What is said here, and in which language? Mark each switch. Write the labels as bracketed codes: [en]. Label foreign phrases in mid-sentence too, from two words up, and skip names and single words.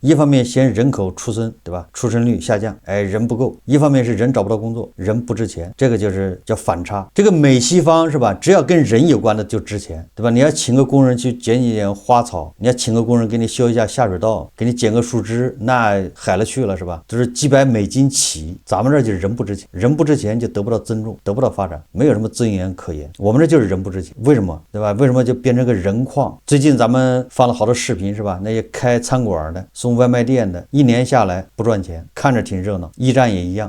[zh] 一方面嫌人口出生，對吧？出生率下降，人不夠；一方面是人找不到工作，人不值錢，這個就是叫反差。這個美西方是吧？只要跟人有關的就值錢，對吧？你要請個工人去剪一剪花草，你要請個工人給你修一下下水道，給你剪個樹枝，那海了去了是吧？就是几百美金起，咱们這就是人不值錢，人不值錢就得不到尊重，得不到發展，沒有什麼尊嚴可言。我們這就是人不值錢，為什麼？對吧？為什麼就變成個人礦？最近咱們放了好多視頻是吧？那些開餐館的、送外賣店的，一年下來不賺錢，看着挺熱鬧，驿站也一樣。